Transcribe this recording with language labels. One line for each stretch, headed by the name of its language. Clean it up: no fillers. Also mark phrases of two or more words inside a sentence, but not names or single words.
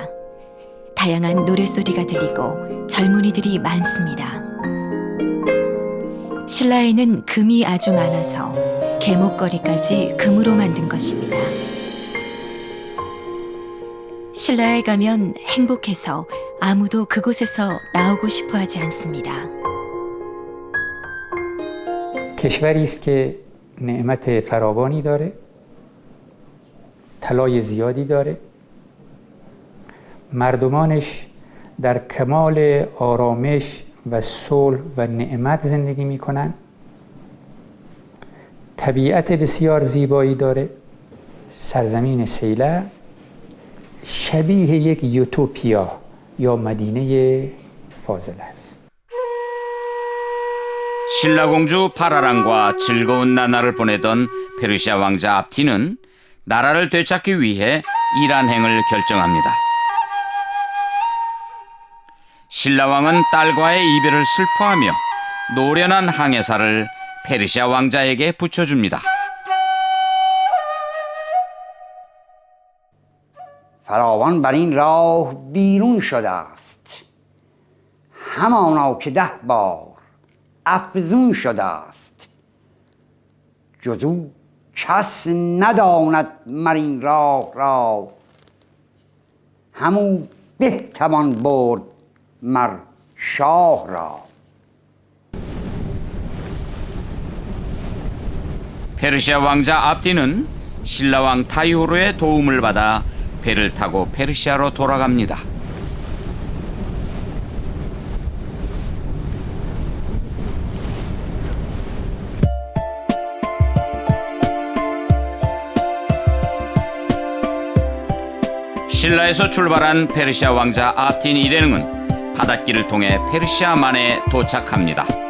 Korean: 다양한 노랫소리가 들리고 젊은이들이 많습니다. 신라에는 금이 아주 많아서 계목걸이까지 금으로 만든 것입니다. 신라에 가면 행복해서 아무도 그곳에서 나오고 싶어 하지 않습니다.
Persian: کشوری است که نعمت فراوانی داره، طلای زیادی داره، مردمانش در کمال آرامش و صلح و نعمت زندگی میکنن، طبیعت بسیار زیبایی داره. سرزمین سیلع شبیه یک یوتوپیا یا مدینه فاضل است.
Korean: 신라 공주 파라랑과 즐거운 나날을 보내던 페르시아 왕자 압틴은 나라를 되찾기 위해 이란행을 결정합니다. 신라 왕은 딸과의 이별을 슬퍼하며 노련한 항해사를 페르시아 왕자에게 붙여줍니다.
Persian: فراوان بر این راه بیرون شده است، همانا که 10 بار افزون شده است. جز او کس نداند مر این راه را، همو بتوان برد مر شاه را.
Korean: 페르시아 왕자 압딘은 신라 왕 타이후르의 도움을 받아 배를 타고 페르시아로 돌아갑니다. 신라에서 출발한 페르시아 왕자 압딘 일행은 바닷길을 통해 페르시아만에 도착합니다.